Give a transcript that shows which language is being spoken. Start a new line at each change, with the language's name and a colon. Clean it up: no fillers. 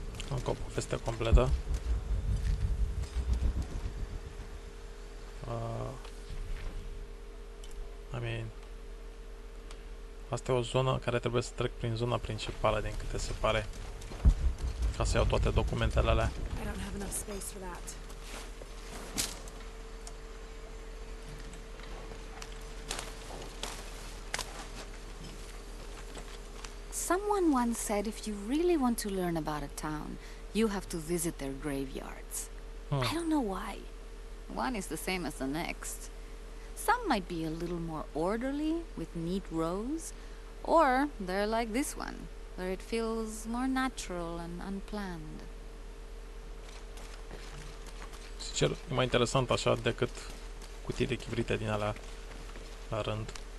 Romanian: Încă o poveste completă.
English: I mean,
Romanian: asta e o zonă care trebuie să trec prin zona principală, din câte se pare, ca să iau toate documentele alea.
English: I don't have enough space for that. Someone once said if you really want to learn about a town, you have to visit their graveyards. I don't know why. One is the same as the next. Some might be a little more orderly, with neat rows, or they're like this one, where it feels more natural and unplanned.
Romanian: Sincer, e mai interesant așa decât cutii de chibrite din alea la rând.